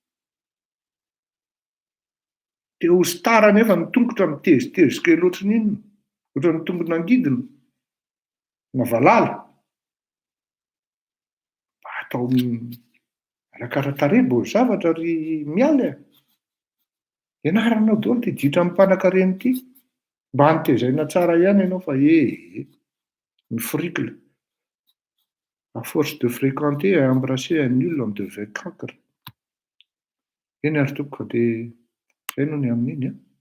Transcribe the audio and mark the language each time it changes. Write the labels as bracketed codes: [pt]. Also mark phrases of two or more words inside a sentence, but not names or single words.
[mg] Dia ho star nefa ny tongotra mitezitezika loatran'inona, ohatran'ny tongona angidina na valala. Atao arakaran-tarehy zavatra ry miala e. Ianaranao daholo ty ditra amin'ny mpanan-karena ity. Mba hantezaina tsara ihany ianao fa ny fricle. [fr] À force de fréquenter et embrasser un nul, on devient cancre. [mg] Eny ary tompoko dia izay no ny amin'iny a.